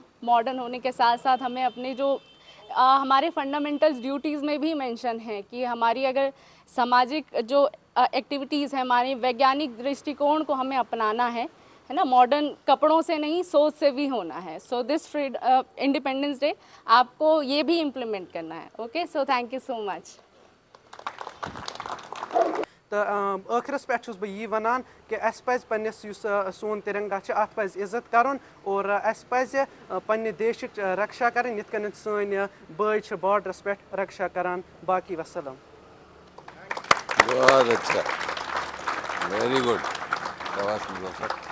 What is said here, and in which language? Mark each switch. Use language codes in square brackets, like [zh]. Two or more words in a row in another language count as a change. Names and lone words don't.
[hi] मॉडर्न होने के साथ साथ हमें अपने जो हमारे [en] fundamentals duties [hi] में भी मेंशन है कि हमारी अगर सामाजिक जो एक्टिविटीज़ है, हमारे वैज्ञानिक दृष्टिकोण को हमें अपनाना है ना. मॉडर्न कपड़ों से नहीं, सोच से भी होना है. [en] so this Independence Day [hi] आपको ये भी इम्प्लीमेंट करना है. [en] okay, so thank you so much. [ks] تہٕ آخرس پیٹھ بہٕ یی ونان کہِ اسہِ پزِ پننِس یُس سون ترنگا چھُ اتھ پزِ عزت کرٕنۍ تہٕ اسہِ پزِ پننِ دیشُک رکشا کرٕنۍ یتھ کٕنۍ سون بٲے چھِ بارڈرس پیٹھ رکشا کران. باقی وسلام. [hi] बहुत अच्छा, [en] very good.